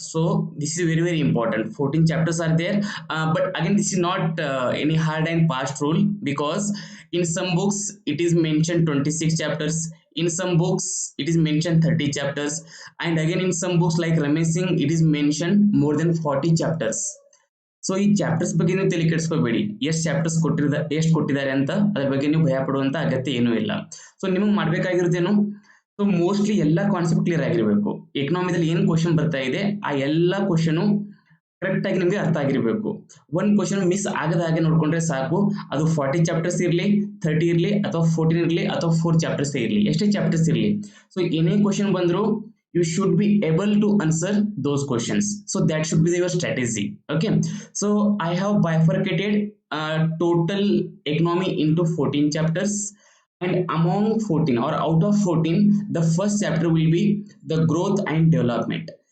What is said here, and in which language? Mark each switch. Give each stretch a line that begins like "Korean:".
English: So this is very, very important. 14 chapters are there. But again, this is not any hard and fast rule, because in some books it is mentioned 26 chapters. In some books it is mentioned 30 chapters. And again, in some books like Ramesh Singh, it is mentioned more than 40 chapters.
Kannada: So ಈ chapters ಬಗ್ಗೆ ನೀವು ತಲೆ ಕೆಡಿಸ್ಕೋಬೇಡಿ, ಎಷ್ಟು chapters ಕೊಟ್ಟಿದ್ದಾರೆ ಅಂತ ಅದ್ರ ಬಗ್ಗೆ ನೀವು ಭಯ ಪಡುವಂತ ಅಗತ್ಯ ಏನೂ ಇಲ್ಲ. ಸೊ ನಿಮಗೆ ಮಾಡ್ಬೇಕಾಗಿರೋದೇನು, ಸೊ ಮೋಸ್ಟ್ಲಿ ಎಲ್ಲ ಕಾನ್ಸೆಪ್ಟ್ ಕ್ಲಿಯರ್ ಆಗಿರಬೇಕು. ಎಕನಾಮಿದಲ್ಲಿ ಏನು ಕ್ವಶನ್ ಬರ್ತಾ ಇದೆ ಆ ಎಲ್ಲ ಕ್ವಶನು ಕರೆಕ್ಟ್ ಆಗಿ ನಿಮಗೆ ಅರ್ಥ ಆಗಿರಬೇಕು. ಒಂದು ಕ್ವಶನ್ ಮಿಸ್ ಆಗದ ಹಾಗೆ ನೋಡ್ಕೊಂಡ್ರೆ ಸಾಕು. ಅದು 40 ಚಾಪ್ಟರ್ಸ್ ಇರಲಿ, 30 ಇರಲಿ, ಅಥವಾ 14 ಇರಲಿ, ಅಥವಾ 4 ಚಾಪ್ಟರ್ಸ್ ಇರಲಿ, ಎಷ್ಟೇ ಚಾಪ್ಟರ್ಸ್ ಇರಲಿ. ಸೊ ಏನೇ ಕ್ವಶನ್ ಬಂದ್ರು
English: you should be able to answer those questions. So that should be your strategy. Okay, so I have bifurcated total economy into 14 chapters, and among 14 or out of 14, the first chapter will be the growth and development.